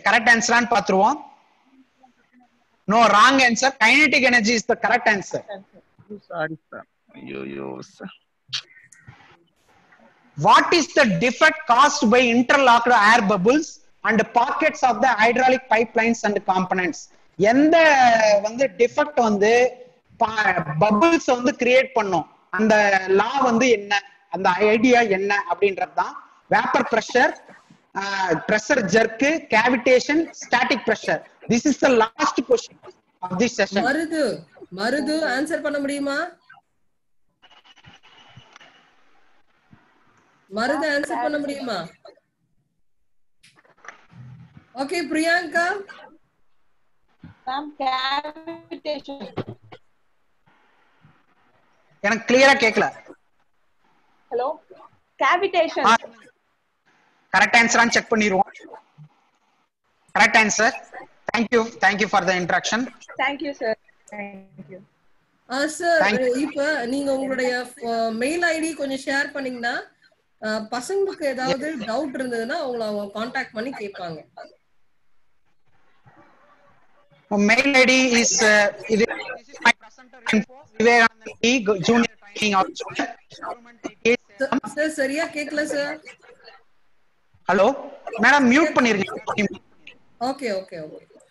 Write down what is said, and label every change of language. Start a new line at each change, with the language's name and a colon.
English: Correct answer and
Tamil: பாத்துருவோம்.
English: No, wrong answer. Kinetic energy is the correct answer. Sorry sir. Yo sir. What is the defect caused by interlocked air bubbles and pockets of the hydraulic pipelines and components?
Tamil: எந்த வந்து defect வந்து bubbles வந்து create பண்ணும்? அந்த லா வந்து என்ன, அந்த idea என்ன அப்படின்றதுதான். Vapour pressure, pressure jerk, cavitation, static pressure
English: This is the last question of this session.
Tamil: Marudhu answer பண்ண முடியுமா? மருது ஆன்சர் பண்ண முடியுமா? ஓகே பிரியங்கா. Ma'am cavitation. எனக்கு கிளியரா கேட்கல. Hello cavitation. கரெக்ட் ஆன்சரான்னு செக் பண்ணிடுவோம். Correct answer.
English: Thank you for the introduction. Thank you sir. Thank you.
Tamil: Sir இப்ப நீங்க உங்களுடைய மெயில் ஐடி கொஞ்சம் ஷேர் பண்ணீங்கன்னா பசங்களுக்கு ஏதாவது டவுட் இருந்ததுன்னா அவங்க கான்டாக்ட் பண்ணி கேட்பாங்க.
English: Mail ID is this is my presenter info Vivekanand D junior training officer government IT.
Tamil: Sir சரியா கேட்கல சார். ஹலோ மேடம் மியூட் பண்ணிருங்க. Okay okay okay.